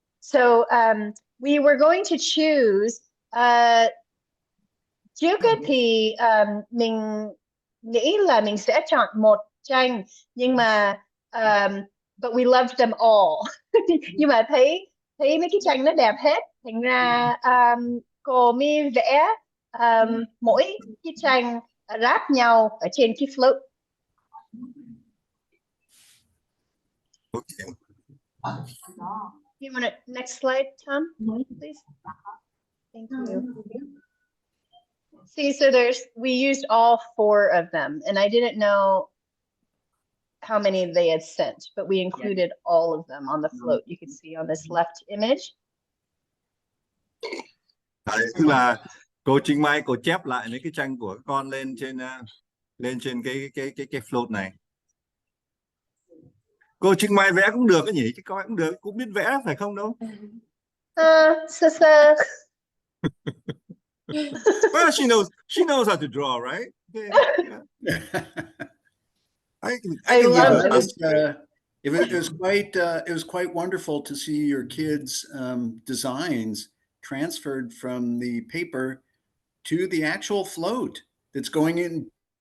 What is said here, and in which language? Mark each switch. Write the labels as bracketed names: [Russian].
[English] So we were going to choose. [Vietnamese] Trước thì mình nghĩ là mình sẽ chọn một tranh, nhưng mà [English] but we loved them all. [Vietnamese] Nhưng mà thấy mấy cái tranh nó đẹp hết, thành ra cô mi vẽ mỗi cái tranh ráp nhau ở trên cái float. [English] Okay. You want to next slide, Tom, please? Thank you. See, so we used all 4 of them, and I didn't know how many they had sent, but we included all of them on the float. You can see on this left image. [Vietnamese] Tức là cô Trinh Mai cô chép lại mấy cái tranh của con lên trên cái float này. Cô Trinh Mai vẽ cũng được cái nhỉ, chứ coi cũng được, cũng biết vẽ phải không đâu. [English] So. Well, she knows how to draw, right? Okay. Yeah. I can love give it. It was quite wonderful to see your kids' designs transferred from the paper to the actual float that's going in.